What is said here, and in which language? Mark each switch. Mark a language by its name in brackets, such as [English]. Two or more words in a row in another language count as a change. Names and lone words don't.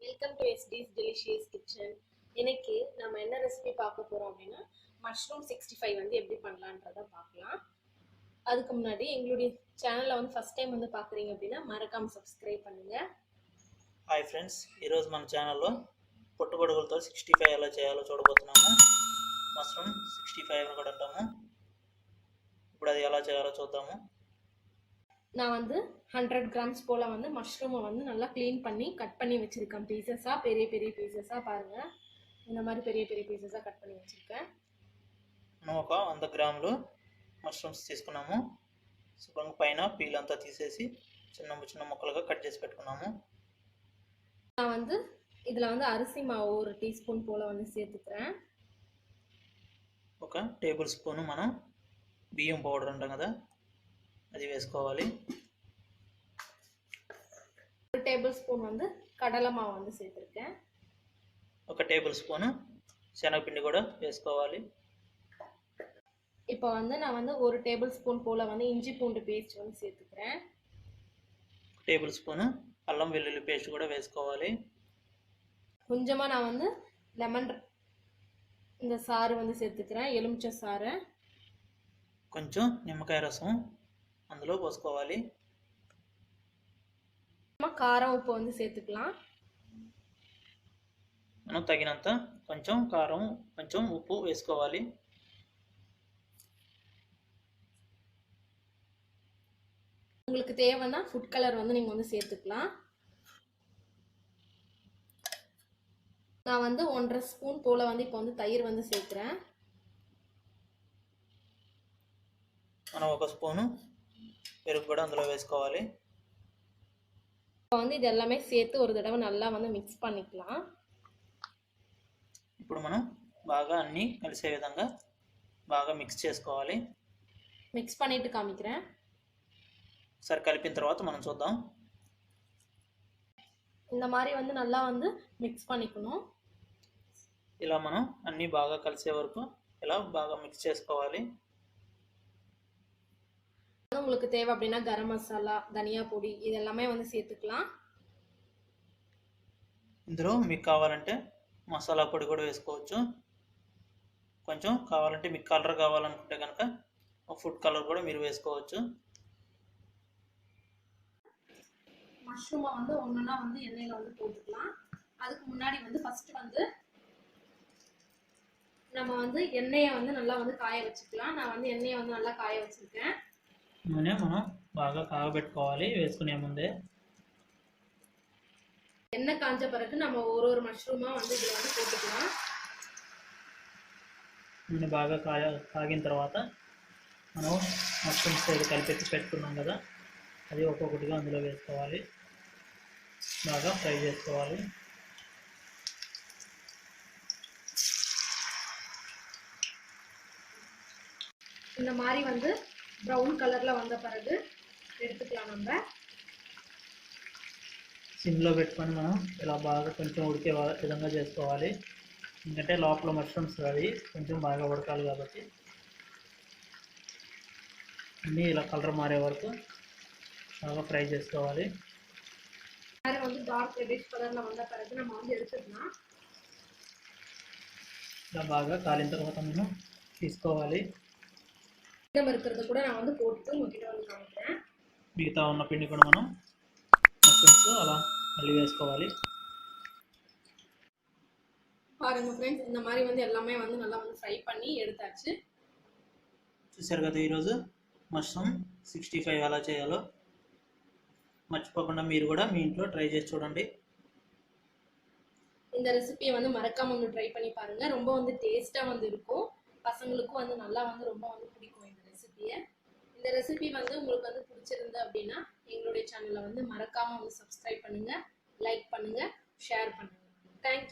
[English] Welcome to Estis Delicious Kitchen. [Tamil] இன்னைக்கு நம்ம என்ன ரெசிபி பார்க்க போறோம் அப்படின்னா மஷ்ரூம் 65 வந்து எப்படி பண்ணலான்றத பார்க்கலாம். அதுக்கு முன்னாடி எங்களுடைய சேனலை வந்து [English] first time [Tamil] வந்து பார்க்குறீங்க அப்படின்னா மறக்காம சப்ஸ்கிரைப் பண்ணுங்க. [English] Hi friends, [Telugu] ఈరోజు మన ఛానల్లో పుట్టగొడుగులతో 65 ఎలా చేయాలో చూడబోతున్నాము. మష్రూమ్ 65 కూడా అంటాము. ఇప్పుడు అది ఎలా చేయాలో చూద్దాము. [Tamil] நான் வந்து 100 கிராம்ஸ் போல் வந்து மஷ்ரூமை வந்து நல்லா க்ளீன் பண்ணி கட் பண்ணி வச்சுருக்கேன். பீசஸாக பெரிய பெரிய பீசஸாக பாருங்கள், இந்த மாதிரி பெரிய பெரிய பீசஸாக கட் பண்ணி வச்சுருக்கேன். [Telugu] మనం ఒక 100 గ్రాములు మష్రూమ్స్ తీసుకున్నాము. శుభ్రంగా పైన పీల్ అంతా తీసేసి చిన్న చిన్న ముక్కలుగా కట్ చేసి పెట్టుకున్నాము. [Tamil] நான் வந்து இதில் வந்து அரிசி மாவு 1 டீஸ்பூன் போல் வந்து சேர்த்துக்கிறேன். [Telugu] ఒక [English] table spoon [Telugu] మనం బియ్యం పౌడర్ అంటాం కదా, అది వేసుకోవాలి. [Tamil] 1 [English] table spoon [Tamil] வந்து கடலை மாவு வந்து சேர்த்துருக்கேன். [Telugu] 1 [English] table spoon [Telugu] శనగపిండి కూడా వేసుకోవాలి. [Tamil] இப்போ வந்து நான் வந்து 1 [English] table spoon [Tamil] போல் வந்து இஞ்சி பூண்டு பேஸ்ட் வந்து சேர்த்துக்கிறேன். [Telugu] 1 [English] table spoon [Telugu] అల్లం వెల్లుల్లి పేస్ట్ కూడా వేసుకోవాలి. [Tamil] கொஞ்சமாக நான் வந்து லெமன் இந்த சாறு வந்து சேர்த்துக்கிறேன், எலுமிச்சை சாறு. [Telugu] కొంచెం నిమ్మకాయ రసం అందులో పోసుకోవాలి. కారం ఉప్పు [Tamil] வந்து சேர்த்துக்கலாம். [Telugu] మనం తగినంత కొంచెం కారం కొంచెం ఉప్పు వేసుకోవాలి. [Tamil] உங்களுக்கு தேவைன்னா [English] food colour [Tamil] வந்து நீங்கள் வந்து சேர்த்துக்கலாம். நான் வந்து 1.5 ஸ்பூன் போல் வந்து இப்போ வந்து தயிர் வந்து சேர்க்குறேன். [Telugu] మనం 1 స్పూను పెరుగు కూడా అందులో వేసుకోవాలి. [Tamil] இப்போ வந்து இது எல்லாமே சேர்த்து ஒரு தடவை நல்லா வந்து மிக்ஸ் பண்ணிக்கலாம். [Telugu] ఇప్పుడు మనం బాగా అన్నీ కలిసే విధంగా బాగా మిక్స్ చేసుకోవాలి. [Tamil] మిక్స్ பண்ணிட்டு காமிக்கிறேன். [Telugu] సరే, కలిపిన తర్వాత మనం చూద్దాం. [Tamil] இந்த மாதிரி வந்து நல்லா வந்து మిక్స్ பண்ணிக்கணும். [Telugu] ఇలా మనం అన్నీ బాగా కలిసే వరకు ఇలా బాగా మిక్స్ చేసుకోవాలి. [Tamil] உங்களுக்கு தேவை அப்படின்னா கரம் மசாலா, தனியா பொடி இது எல்லாமே வந்து சேர்த்துக்கலாம். [Telugu] ఇందులో మీకు కావాలంటే మసాలా పొడి కూడా వేసుకోవచ్చు. కొంచెం కావాలంటే మీకు కలర్ కావాలనుకుంటే కనుక [English] food colour [Telugu] కూడా మీరు వేసుకోవచ్చు. [Tamil] மஷ்ரூமை வந்து ஒன்றுனா வந்து எண்ணெயில் வந்து போட்டுக்கலாம். அதுக்கு முன்னாடி வந்து ஃபஸ்ட்டு வந்து நம்ம வந்து எண்ணெயை வந்து நல்லா வந்து காய வச்சுக்கலாம். நான் வந்து எண்ணெயை வந்து நல்லா காய வச்சுருக்கேன். [Telugu] నూనె మనం బాగా కాగబెట్టుకోవాలి వేసుకునే ముందే. [Tamil] எண்ணெய் காஞ்ச பிறகு நம்ம ஒரு மஷ்ரூமாக வந்து இதில் வந்து போட்டுக்கலாம். [Telugu] నూనె బాగా కాగిన తర్వాత మనం మష్రూమ్స్ కలిపి పెట్టుకున్నాం కదా, అది ఒక్కొక్కటిగా అందులో వేసుకోవాలి. బాగా ఫ్రై చేసుకోవాలి. [Tamil] இந்த மாதிரி வந்து ப்ரௌன் கலரில் வந்த பிறகு எடுத்துக்கலாம். நம்ம [Telugu] సిమ్లో పెట్టుకొని మనం ఇలా బాగా కొంచెం ఉడికే విధంగా చేసుకోవాలి. ఎందుకంటే లోపల మష్రూమ్స్ అవి కొంచెం బాగా ఉడకాలి కాబట్టి అన్నీ ఇలా కలర్ మారే వరకు బాగా ఫ్రై చేసుకోవాలి. [Tamil] வந்து [English] dark reddish [Tamil] கலரில் வந்த பிறகு நம்ம வந்து எடுத்துக்கலாம். [Telugu] ఇలా బాగా కాలిన తర్వాత మనం తీసుకోవాలి. [Tamil] மீதம் இருக்கிறத கூட நான் வந்து போட்டு உங்ககிட்ட வந்து காமிக்கிறேன். [Telugu] మిగతా ఉన్న పిండి కూడా మనం మష్రూమ్స్ అలా మళ్ళీ వేసుకోవాలి. [Tamil] பாருங்க ஃப்ரெண்ட்ஸ், இந்த மாதிரி வந்து எல்லாமே வந்து நல்லா வந்து ஃப்ரை பண்ணி எடுத்தாச்சு. [Telugu] చూసారు కదా, ఈరోజు మష్రూమ్ 65 ఎలా చేయాలో మర్చిపోకుండా మీరు కూడా మీ ఇంట్లో ట్రై చేసి చూడండి. [Tamil] இந்த ரெசிபியை வந்து மறக்காம வந்து ட்ரை பண்ணி பாருங்க. ரொம்ப வந்து டேஸ்ட்டாக வந்து இருக்கும். பசங்களுக்கும் வந்து நல்லா வந்து ரொம்ப வந்து பிடிக்கும் இந்த ரெசிபியை. இந்த ரெசிபி வந்து உங்களுக்கு வந்து பிடிச்சிருந்து அப்படின்னா எங்களுடைய சேனலை வந்து மறக்காம வந்து சப்ஸ்கிரைப் பண்ணுங்க, லைக் பண்ணுங்க, ஷேர் பண்ணுங்க.